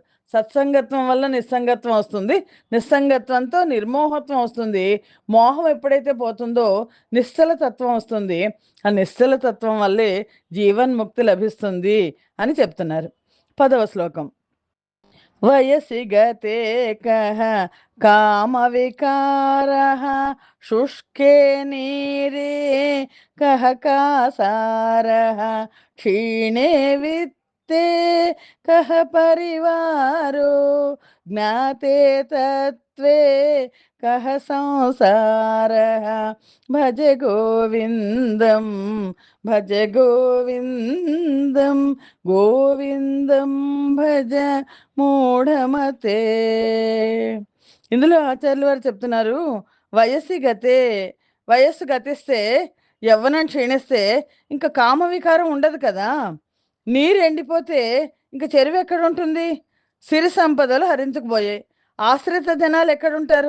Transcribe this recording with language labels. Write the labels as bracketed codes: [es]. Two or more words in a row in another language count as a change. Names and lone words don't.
[te] సత్సంగత్వం వల్ల నిస్సంగత్వం వస్తుంది. నిస్సంగత్వంతో నిర్మోహత్వం వస్తుంది. మోహం ఎప్పుడైతే పోతుందో నిశ్చల తత్వం వస్తుంది. ఆ నిశ్చల తత్వం వల్లే జీవన్ముక్తి లభిస్తుంది అని చెప్తున్నారు. 10వ శ్లోకం. [sa] వయసి గతే కః కామ వికారః శుష్కే నీరే కః కాసారః క్షీణే విత్తే కః పరివారో జ్ఞాతే తత్వే కః సంసారః భజ గోవిందం భజ గోవిందం గోవిందం భజ మూఢమతే. [te] ఇందులో ఆచార్యులు వారు చెప్తున్నారు, వయస్సు గతే, వయస్సు గతిస్తే, యవ్వనం క్షీణిస్తే ఇంకా కామ వికారం ఉండదు కదా. నీరు ఎండిపోతే ఇంక చెరువు ఎక్కడ ఉంటుంది? సిరి సంపదలు హరించుకుపోయాయి. ఆశ్రిత జనాలు ఎక్కడుంటారు?